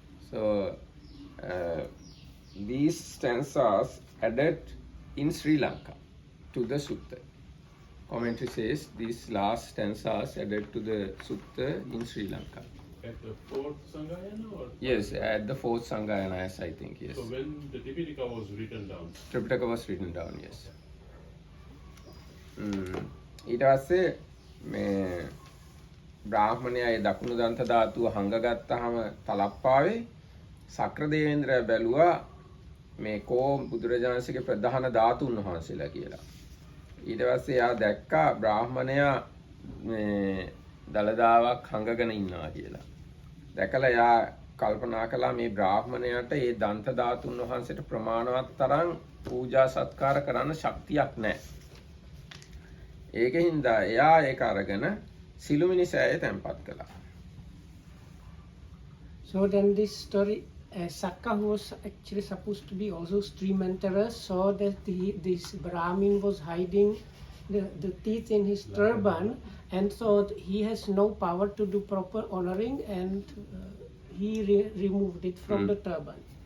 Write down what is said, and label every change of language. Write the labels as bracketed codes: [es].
[en] So these stanzas added in Sri Lanka to the sutta. Commentary says these last stanzas added to the sutta in Sri Lanka. At the 4th Sangayana or? Yes, at the 4th Sangayana, I think, yes. So when the Tipitaka was written down. Tripitaka was written down, yes. [si] ඊට පස්සේ මේ බ්‍රාහ්මණයා ඒ දකුණු දන්ත ධාතුව හංගගත්තාම තලප්පාවේ සක්‍රදේවේන්ද්‍රයා බැලුවා මේ කෝ බුදුරජාණන්සේගේ ප්‍රධාන ධාතුන් වහන්සේලා කියලා. ඊට පස්සේ එයා දැක්කා බ්‍රාහ්මණයා මේ දලදාවක් හංගගෙන ඉන්නවා කියලා. දැකලා එයා කල්පනා කළා මේ බ්‍රාහ්මණයාට ඒ දන්ත ධාතුන් වහන්සේට ප්‍රමාණවත් තරම් පූජා සත්කාර කරන්න ශක්තියක් නැහැ. ඒකින්දා එයා ඒක අරගෙන සිළුමිණි සෑය තැන්පත් කළා. [en] So then this story, Sakka, who was actually supposed to be also stream enterer, saw that this Brahmin was hiding the teeth in his turban and thought he has no power to do proper honoring, and he removed it from the turban.